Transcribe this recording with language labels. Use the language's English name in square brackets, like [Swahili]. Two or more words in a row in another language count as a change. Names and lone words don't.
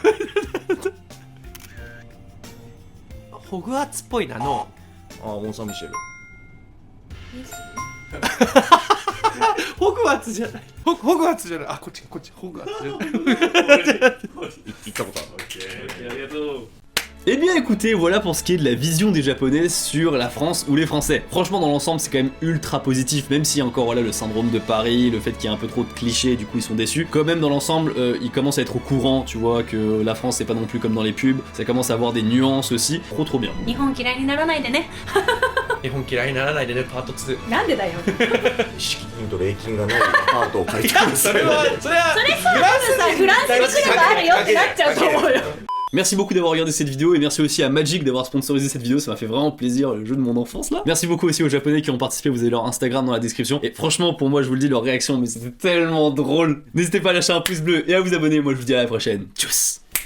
[Japanese] ホグワーツっぽいなの。モン・サン・ミシェル。ホグワーツじゃない。ホグワーツじゃない。あ、こっち。ホグワーツ。行ったことある。 [French] Eh bien écoutez, voilà pour ce qui est de la vision des Japonais sur la France ou les Français. Franchement dans l'ensemble c'est quand même ultra positif, même s'il y a encore voilà, le syndrome de Paris, le fait qu'il y a un peu trop de clichés, du coup ils sont déçus. Quand même dans l'ensemble, ils commencent à être au courant, tu vois, que la France c'est pas non plus comme dans les pubs, ça commence à avoir des nuances aussi. Trop bien. [Japanese] 日本嫌いにならないでね。日本嫌いにならないでねパート2。なんでだよ敷金と礼金がないアパートを借りてください。それはそれさフランスに来ればあるよってなっちゃうと思うよ。 [French] Merci beaucoup d'avoir regardé cette vidéo et merci aussi à Magic d'avoir sponsorisé cette vidéo, ça m'a fait vraiment plaisir, le jeu de mon enfance là. Merci beaucoup aussi aux japonais qui ont participé, vous avez leur Instagram dans la description et franchement pour moi je vous le dis leur réaction mais c'était tellement drôle. N'hésitez pas à lâcher un pouce bleu et à vous abonner, moi je vous dis à la prochaine. Tchuss.